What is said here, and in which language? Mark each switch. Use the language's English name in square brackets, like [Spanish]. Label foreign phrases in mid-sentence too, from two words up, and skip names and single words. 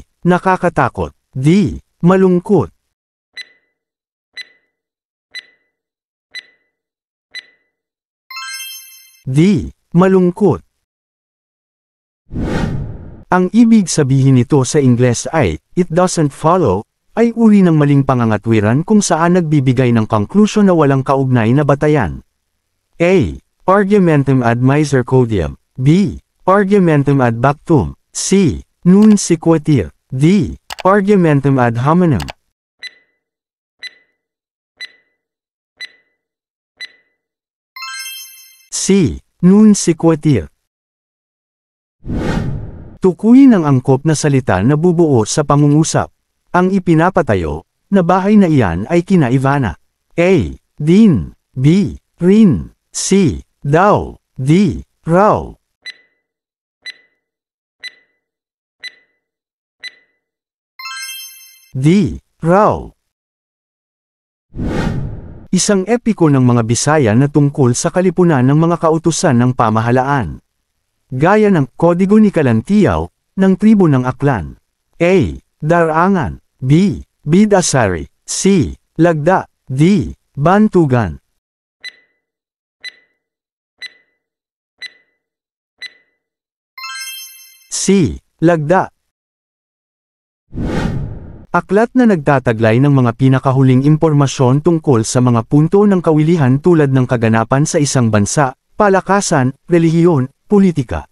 [Filipino] Nakakatakot. D. Malungkot. D. Malungkot. Ang ibig sabihin nito sa Ingles ay, [English] it doesn't follow, [Filipino] ay uri ng maling pangangatwiran kung saan nagbibigay ng konklusyon na walang kaugnay na batayan. A. [Latin] Argumentum ad misericordiam. B. Argumentum ad bactum. C. Non sequitur. D. Argumentum ad hominem. [Filipino] C. [Latin] Non sequitur. [Filipino] Tukuyin ang angkop na salita na bubuo sa pangungusap. Ang ipinapatayo na bahay na iyan ay kina Ivana. A. Din. B. Rin. C. Daw. D. Raw. D. Raw. Isang epiko ng mga Bisaya na tungkol sa kalipunan ng mga kautusan ng pamahalaan. Gaya ng Kodigo ni Kalantiaw, ng tribo ng Aklan. A. Darangan. B. Bidasari. C. Lagda. D. Bantugan. C. Lagda. Aklat na nagtataglay ng mga pinakahuling impormasyon tungkol sa mga punto ng kawilihan tulad ng kaganapan sa isang bansa, palakasan, relihiyon, politika.